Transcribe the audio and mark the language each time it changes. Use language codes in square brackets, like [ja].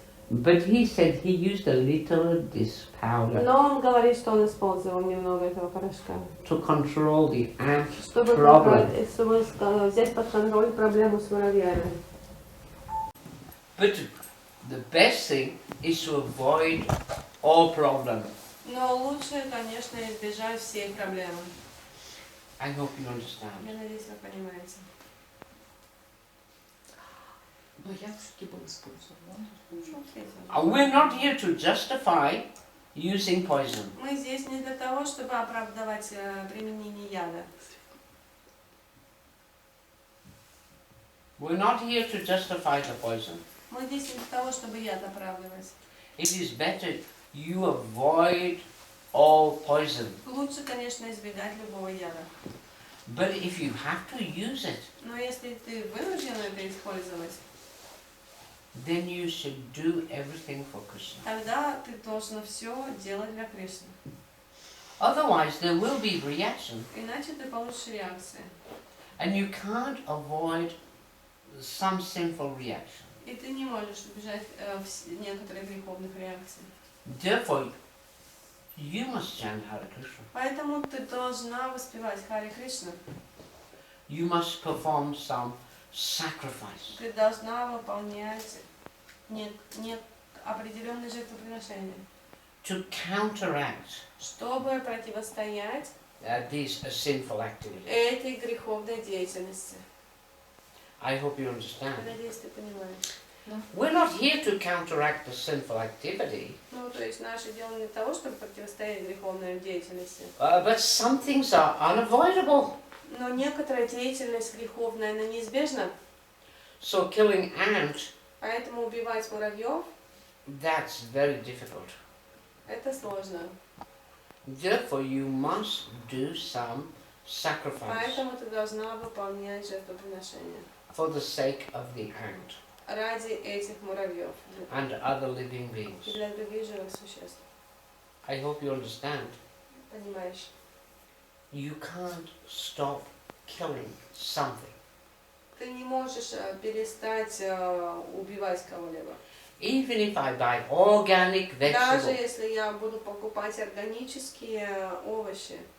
[en] But he said he used a little of this powder [ru] Но он говорит, что он использовал немного этого порошка. [en] to control the ant [ru] Чтобы [en] problem. [ru] взять под контроль проблему с муравьями. [en] But the best thing is to avoid all problems. [ru] Но лучше, конечно, избежать всей проблемы. [en] I hope you understand. [ru] Я надеюсь, вы понимаете. Но я все-таки был использован. [en] We're not here to justify using poison. [ru] Мы здесь не для того, чтобы оправдывать применение яда. [en] We're not here to justify the poison. [ru] Мы здесь не для того, чтобы яд оправдывать. [en] it is better you avoid all poison. [ru] Лучше, конечно, избегать любого яда. [en] But if you have to use it, [ru] Но если ты вынужден это использовать, [en] then you should do everything for Krishna. [ru] тогда ты должен все делать для Кришны. [en] Otherwise, there will be reaction, [ru] Иначе ты получишь реакции. [en] and you can't avoid some sinful reaction. [ru] И ты не можешь избежать некоторых греховных реакций. [en] Therefore, you must chant Hare Krishna. [ru] Поэтому ты должна воспевать Харе Кришна. [en] You must perform some sacrifice. [ru] Ты должна выполнять определенные жертвоприношения, [en] To counteract [ru] чтобы противостоять [en] these sinful activities. [ru] этой греховной деятельности. [en] I hope you understand. [ru] Надеюсь, ты понимаешь. [en] We're not here to counteract the sinful activity, [ru] Ну, то есть наше дело не того, чтобы противостоять греховной деятельности. [en] but some things are unavoidable. [ru] Но некоторая деятельность греховная, она неизбежна. [en] So killing ant, [ru] Поэтому убивать муравьев [en] that's very difficult. [ru] это сложно. [en] Therefore, you must do some sacrifice [ru] Поэтому ты должна выполнять жертвоприношения [en] for the sake of the ant [ru] ради этих муравьев [en] and other living [ru] и [en] beings. [ru] для других живых существ. [en] I hope you understand. [ru] Понимаешь? [en] You can't stop killing something. [ru] Ты не можешь перестать убивать кого-либо. [en] Even if I buy organic [ru] Даже [en] vegetables, [ru] если я буду покупать органические овощи.